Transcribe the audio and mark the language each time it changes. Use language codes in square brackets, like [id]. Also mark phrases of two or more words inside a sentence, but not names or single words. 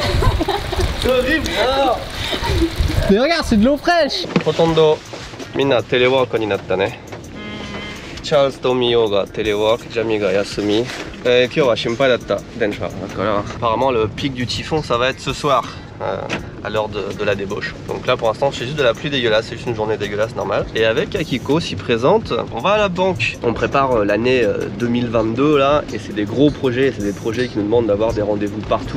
[fr] C'est horrible. Non. Mais regarde, c'est de l'eau fraîche. [ja] ほとんどみんなテレワークになったね。チャールズとミオがテレワーク、ジャミが休み。今日は心配だった電車だから。 [fr] Apparemment le pic du typhon ça va être ce soir. À l'heure de la débauche. Donc là pour l'instant c'est juste de la pluie dégueulasse, c'est juste une journée dégueulasse normale. Et avec Akiko s'y présente, on va à la banque. On prépare l'année 2022 là et c'est des gros projets, c'est des projets qui nous demandent d'avoir des rendez-vous partout.